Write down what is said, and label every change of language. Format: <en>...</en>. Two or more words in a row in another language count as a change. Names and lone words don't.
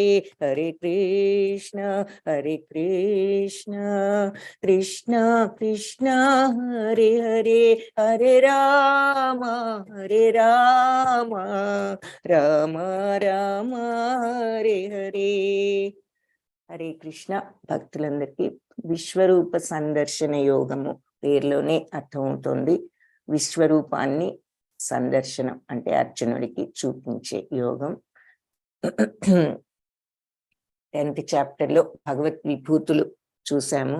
<sa>హరే కృష్ణ కృష్ణ కృష్ణ హరే హరే, హరే రామ రామ రామ హరే హరే. హరే కృష్ణ.</sa> <te>భక్తులందరికీ విశ్వరూప సందర్శన యోగము పేరులోనే అర్థమవుతుంది. విశ్వరూపాన్ని సందర్శనం అంటే అర్జునుడికి చూపించే యోగం. 10th చాప్టర్లో భగవత్ విభూతులు చూసాము.</te>